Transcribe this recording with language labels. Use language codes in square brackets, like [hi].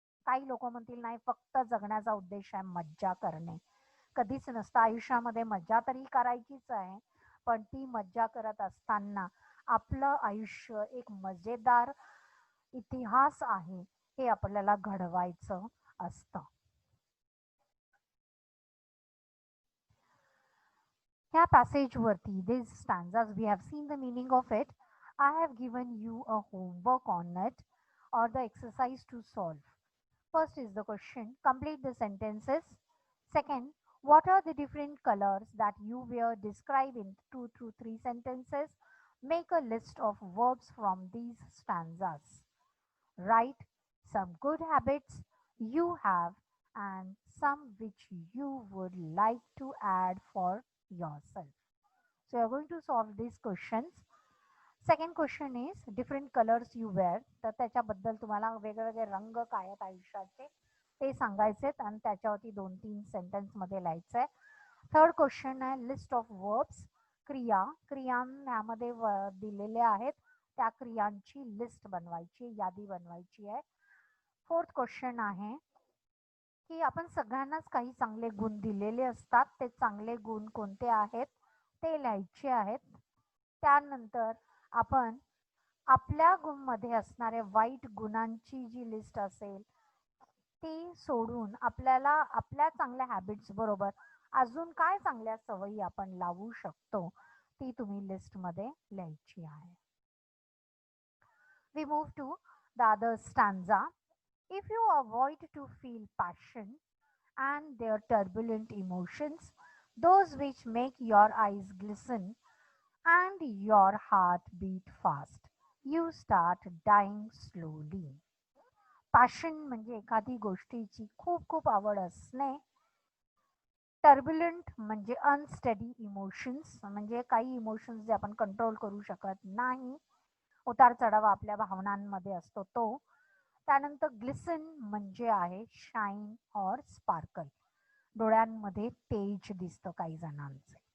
[mr] काही लोक म्हणतील नाही, फक्त जगण्याचा उद्देश आहे मज्जा करणे. कधीच नसतं. आयुष्यामध्ये मज्जा तरी करायचीच आहे, पण ती मज्जा करत असताना आपलं आयुष्य एक मजेदार इतिहास आहे हे आपल्याला घडवायचं असतं. ह्या पॅसेजवरती, [en] these stanzas, we have seen the meaning of it. I have given you a homework on it or the exercise to solve. First is the question, complete the sentences. Second, what are the different colors that you wear? Describe in 2 to 3 sentences. Make a list of verbs from these stanzas. Write some good habits you have and some which you would like to add for yourself. So you're going to solve these questions. Second question is different colors you wear. [mr] तर त्याच्याबद्दल तुम्हाला वेगवेगळे रंग काय आहेत आयुष्याचे ते सांगायचेत आणि त्याच्यावरती 2-3 सेंटेन्स मध्ये लिहायचंय. [en] third question [mr] आहे [en] list of verbs, [mr] क्रिया. क्रियांमध्ये दिलेले आहेत त्या क्रियांची लिस्ट बनवायची, यादी बनवायची आहे. [en] fourth question [mr] आहे की आपण सगळ्यांनाच काही चांगले गुण दिलेले असतात. ते चांगले गुण कोणते आहेत ते लिहायचे आहेत. त्यानंतर आपण आपल्या मध्ये असणाऱ्या वाईट गुणांची जी लिस्ट असेल ती सोडून आपल्याला आपल्या चांगल्या हॅबिट्स बरोबर अजून काय चांगल्या सवयी आपण लावू शकतो ती तुम्ही लिस्टमध्ये लिहायची आहे. [en] We move to the other stanza. If you avoid to feel passion and their turbulent emotions, those which make your eyes glisten and your heart beat fast, you start dying slowly. [mr] Passion म्हणजे एखादी गोष्टीची खूप खूप आवड असणे. Turbulent म्हणजे unsteady emotions, म्हणजे काही इमोशन्स जे आपण कंट्रोल करू शकत नाही. उतार चढावा आपल्या भावनांमध्ये असतो तो. त्यानंतर ग्लिसन म्हणजे आहे [en] shine or sparkle, [mr] डोळ्यांमध्ये तेज दिसतं काही जणांचे.